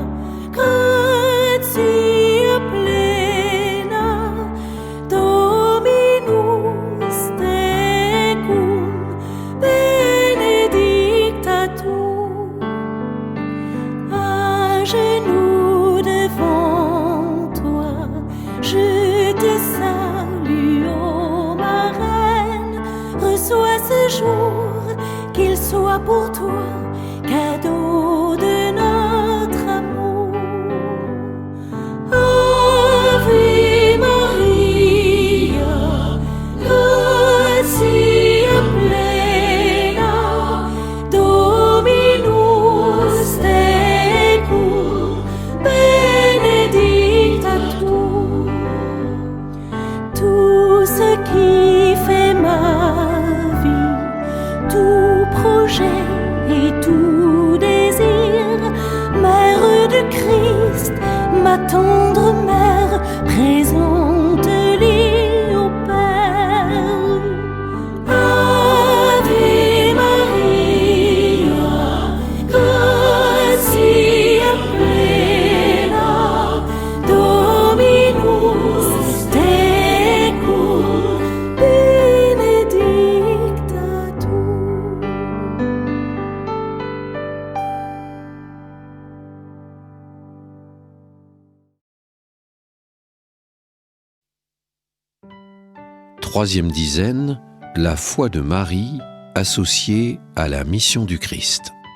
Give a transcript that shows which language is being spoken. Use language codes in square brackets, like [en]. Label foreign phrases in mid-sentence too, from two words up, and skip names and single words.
[la] gratia plena, Dominus tecum, benedicta tu. [fr] À genoux devant toi, je te salue, ô ma reine. Reçois ce jour, qu'il soit pour toi cadeau de notre amour. [la] Ave Maria, gratia plena, Dominus tecum, benedicta tu. [fr] Tout ce qui fait ma vie, tout projet et tout désir, Mère de Christ, ma tendre mère, présente-les au Père. [la] Ave Maria, gratia plena, Dominus tecum, benedicta tu. [fr] Troisième dizaine, la foi de Marie associée à la mission du Christ.